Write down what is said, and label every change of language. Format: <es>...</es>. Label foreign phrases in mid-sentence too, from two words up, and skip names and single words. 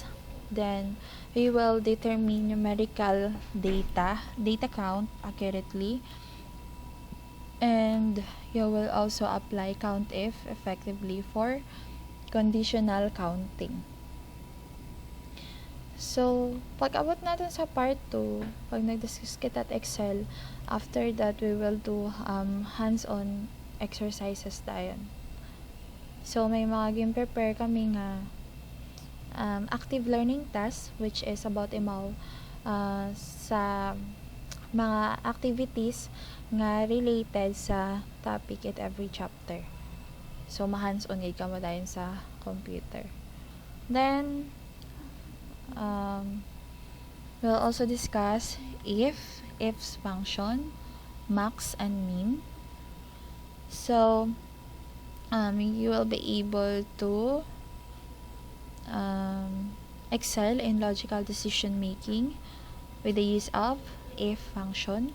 <en>Then, we will determine numerical data count accurately, and you will also apply COUNTIF effectively for conditional counting. So,</en> <hil>pag abot natin sa part 2, pag nag-discuss kita at Excel,</hil> <en>after that, we will do hands-on exercises</en> <hil>tayon. So, may mga game-prepare kami nga</hil> <en>active learning task, which is about</en> <hil>imaw sa mga activities nga related sa topic at every chapter. So, ma-hands-on gid ka mo dayon sa computer.</hil> <en>Then, we'll also discuss ifs function, max and min. So, you will be able to excel in logical decision making with the use of if function.</en>